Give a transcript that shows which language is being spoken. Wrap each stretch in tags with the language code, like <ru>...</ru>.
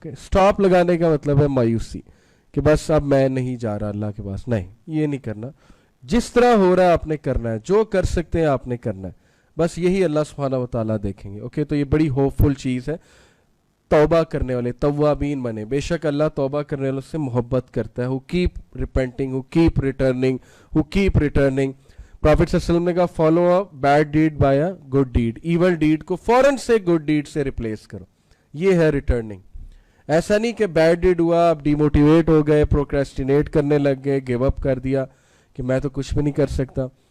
<ur>Okay, stop لگانے کا مطلب ہے مایوسی, کہ بس اب میں نہیں جا رہا اللہ کے پاس. نہیں, یہ نہیں کرنا. جس طرح ہو رہا ہے آپ نے کرنا ہے, جو کر سکتے ہیں آپ نے کرنا ہے. بس یہی اللہ سبحانہ و تعالیٰ دیکھیں گے. اوکے, تو یہ بڑی ہوپ فل چیز ہے. توبہ کرنے والے توابین بنے. بے شک اللہ توبہ کرنے والوں سے محبت کرتا ہے.</ur> <en>who keep repenting, who keep returning, who keep returning.</en> <ur>Profit صلی اللہ علیہ وسلم نے کہا</ur> <en>Follow a bad deed by a good deed.</en> <ur>Evil dead کو فوراً سے گڈ ڈیڈ سے ریپلیس کرو. یہ ہے ریٹرننگ. ایسا نہیں کہ بیڈ ڈیڈ ہوا, آپ ڈی موٹیویٹ ہو گئے, پروکریسٹینیٹ کرنے لگ گئے, گیو اپ کر دیا کہ میں تو کچھ بھی نہیں کر سکتا.</ur>